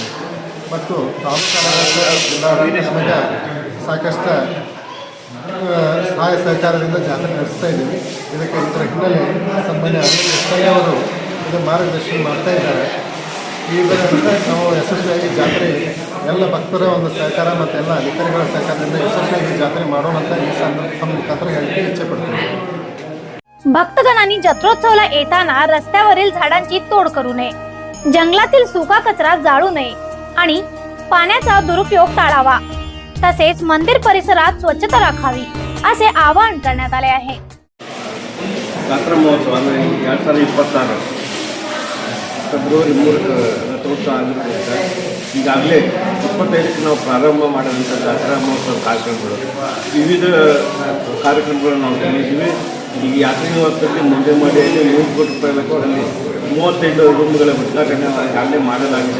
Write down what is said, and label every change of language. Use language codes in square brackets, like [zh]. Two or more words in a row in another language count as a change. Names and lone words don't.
[kn] ಮತ್ತು ತಾಲೂಕು ನಮಗೆ ಸಾಕಷ್ಟು ಸಹಾಯ ಸಹಕಾರದಿಂದ ಜಾತ್ರೆ ನಡೆಸ್ತಾ ಇದ್ದೀವಿ। ಇದರ ಹಿನ್ನೆಲೆ ಸನ್ಮಾನ್ಯ ಅವರು ಇದು ಮಾರ್ಗದರ್ಶನ ಮಾಡ್ತಾ ಇದ್ದಾರೆ। ಇದರಿಂದ ನಾವು ಯಶಸ್ವಿಯಾಗಿ ಜಾತ್ರೆ ಎಲ್ಲ ಭಕ್ತರ ಒಂದು ಸಹಕಾರ ಮತ್ತು ಎಲ್ಲ ಅಧಿಕಾರಿಗಳ ಸಹಕಾರದಿಂದ ಯಶಸ್ವಿಯಾಗಿ ಜಾತ್ರೆ ಮಾಡೋಣ ಅಂತ ಈ ಮುಖಾಂತರ ಹೇಳಲಿಕ್ಕೆ [mr] इच्छा पडते। भक्तजनांनी जत्रोत्सवाला येताना रस्त्यावरील झाडांची तोड करू नये, जंगलातील सुका कचरा जाळू नये आणि पाण्याचा दुरुपयोग टाळावा, तसेच मंदिर परिसरात स्वच्छता राखावी असे आवाहन करण्यात आले आहे। [kn] ಜಾತ್ರಾ ಮಹೋತ್ಸವ 2026 ಫೆಬ್ರವರಿ 3 ರಥೋತ್ಸವ ಆಗಿರೋದ್ರಿಂದ ಈಗಾಗಲೇ 25ಕ್ಕೆ ನಾವು ಪ್ರಾರಂಭ ಮಾಡಿದಂಥ ಜಾತ್ರಾ ಮಹೋತ್ಸವ ಕಾರ್ಯಕ್ರಮಗಳು ವಿವಿಧ ಕಾರ್ಯಕ್ರಮಗಳನ್ನು ನಾವು ತಿಳಿದಿದ್ದೀವಿ। ಈಗ ಯಾತ್ರೆ ನಿವಾಸದಲ್ಲಿ ಮುಂದೆ ಮಾಡಿ 3 ಕೋಟಿ ರೂಪಾಯಿ ಬೇಕು, ಅಲ್ಲಿ 35 ರೂಮ್ಗಳ ಉದ್ಘಾಟನೆ ಈಗಾಗಲೇ ಮಾಡಲಾಗಿದೆ।